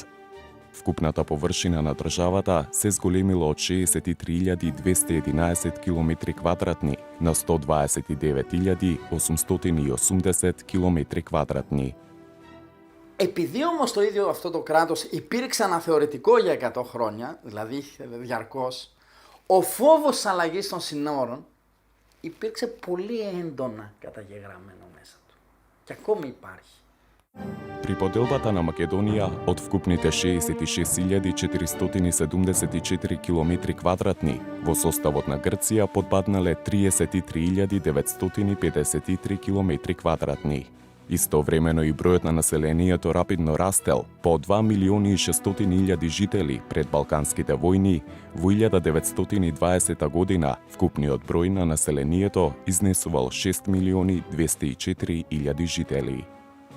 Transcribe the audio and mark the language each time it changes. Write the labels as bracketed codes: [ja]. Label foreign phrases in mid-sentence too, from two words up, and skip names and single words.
[mk] Вкупната површина на државата се зголемила од 63.211 километри квадратни на 129.880 κιλομέτρη κβадρατní. [el] Επειδή όμως το ίδιο αυτό το κράτος υπήρξε αναθεωρητικό για 100 χρόνια, δηλαδή διαρκώς, ο φόβος αλλαγής των συνόρων υπήρξε πολύ έντονα καταγεγραμμένο μέσα του. Και ακόμη υπάρχει. [mk] При поделбата на Македонија од вкупните 66.474 километри квадратни, во составот на Грција подпаднале 33.953 километри квадратни. Истовремено и бројот на населението рапидно растел, по 2.600.000 жители пред Балканските војни, во 1920 година вкупниот број на населението изнесувал 6.204.000 жители.